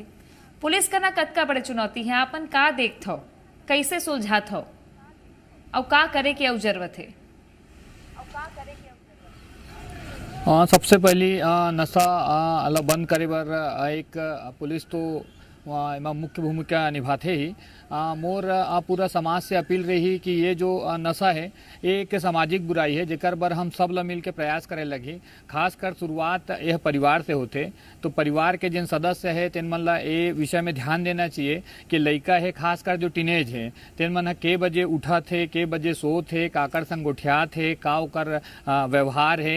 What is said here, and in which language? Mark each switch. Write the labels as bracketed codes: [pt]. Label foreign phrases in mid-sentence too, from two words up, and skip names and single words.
[hne] पुलिस का ना कतका बड़े चुनौती है, आपन का देखत हो, कैसे सुलझात हो और का करे के जरूरत है। सबसे पहली नशा अलग बंद करे बर एक पुलिस तो एमा मुख्य भूमिका निभाते ही मोर पूरा समाज से अपील रही कि ये जो नशा है ये एक सामाजिक बुराई है, जेकर बर हम सब ला मिल के प्रयास करे लगी। खासकर शुरुआत यह परिवार से होते, तो परिवार के जिन सदस्य है तेन मन ला ये विषय में ध्यान देना चाहिए कि लइका है, खासकर जो टीनेज है तेन मन के बजे उठा थे, के बजे सो थे, काकर संग उठिया थे, का ओकर व्यवहार है।